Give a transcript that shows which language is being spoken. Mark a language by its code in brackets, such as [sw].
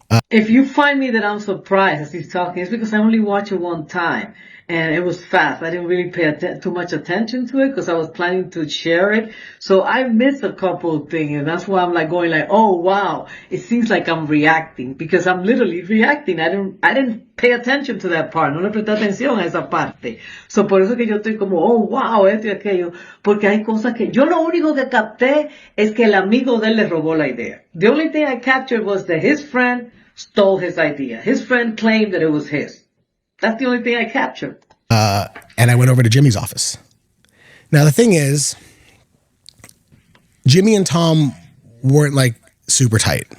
[en] If you find me that I'm surprised as he's talking, it's because I only watched it one time and it was fast. I didn't really pay too much attention to it because I was planning to share it. So I missed a couple of things, and that's why I'm like going like, oh wow, it seems like I'm reacting because I'm literally reacting. I didn't pay attention to that part. [es] No le presté atención a esa parte. So por eso que yo estoy como, [en] oh wow, [es] esto y aquello. Porque hay cosas que yo lo único que capté es que el amigo de él le robó la idea. [en] The only thing I captured was that his friend stole his idea. His friend claimed that it was his. That's the only thing I captured. And I went over to Jimmy's office. Now, the thing is, Jimmy and Tom weren't like, super tight.